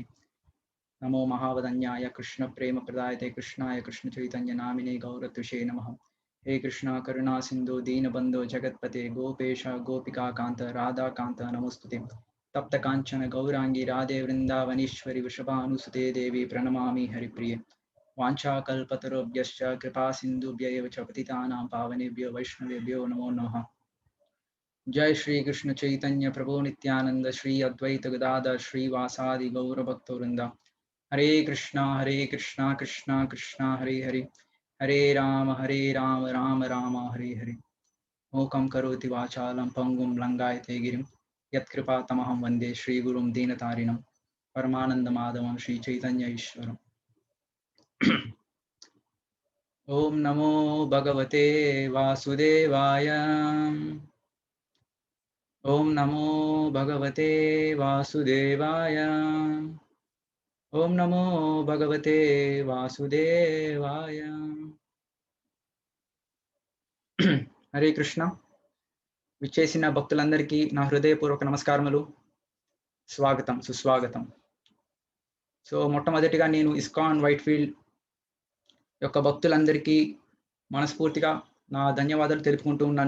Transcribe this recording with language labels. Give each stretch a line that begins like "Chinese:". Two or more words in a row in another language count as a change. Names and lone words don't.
Sanskrit: నమో మహావదన్యాయ కృష్ణ ప్రేమ ప్రదాయతే కృష్ణాయ కృష్ణ చైతన్య నామినే గౌరత్విషే నమః. హే కృష్ణ కరుణా సింధు దీనబంధో జగత్పతే గోపేశ గోపికా కాంత రాధాకాంత నమోస్తుతే. తప్త కాంచన గౌరాంగి రాధే వృందావనేశ్వరి వృషభానుసుతే దేవి ప్రణమామి హరిప్రియ. వాంఛాకల్పతరుభ్యశ్చ కృపా సింధుభ్య एव च पतितानां पावनेभ्यो वैष्णवेभ्यो नमो नमः. जय श्री कृष्ण चैतन्य प्रभु नित्यानंद श्री अद्वैत गदाधर श्रीवासादि गौर भक्तवृंदा. हरे कृष्णा कृष्णा कृष्णा हरे हरे, हरे राम राम राम हरे हरे. मूकं करोति वाचालं पंगुं लंघयते गिरिं यत्कृपातमहं वन्दे श्रीगुरुं दीनतारिणं परमानन्दमाधवं श्रीचैतन्य ईश्वरम्. ओम नमो भगवते वासुदेवाय. ओम नमो भगवते वासुदेवाय. ओम नमो भगवते वासुदेवाय. हरे कृष्ण.
Telugu: విచ్చేసిన భక్తులందరికీ నా హృదయపూర్వక నమస్కారములు, స్వాగతం సుస్వాగతం. సో మొట్టమొదటిగా నేను ఇస్కాన్ వైట్ఫీల్డ్ యొక్క భక్తులందరికీ మనస్ఫూర్తిగా నా ధన్యవాదాలు తెలుపుకుంటూ ఉన్నాను.